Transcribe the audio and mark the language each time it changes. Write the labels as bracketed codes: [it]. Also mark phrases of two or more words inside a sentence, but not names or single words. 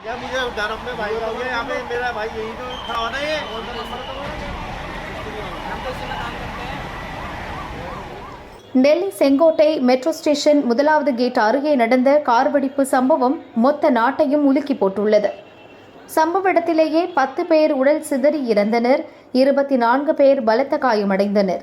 [hi] यार मुझे डर अपने भाई का हो गया। यहाँ पे मेरा भाई यही तो खड़ा होना है। [ta] டெல்லி செங்கோட்டை மெட்ரோ ஸ்டேஷன் முதலாவது கேட் அருகே நடந்த கார் வெடிப்பு சம்பவம் மொத்த நாட்டையும் உலுக்கி போட்டுள்ளது. சம்பவ இடத்திலேயே 10 பேர் உடல் சிதறி இறந்தனர், 24 பேர் பலத்த காயமடைந்தனர்.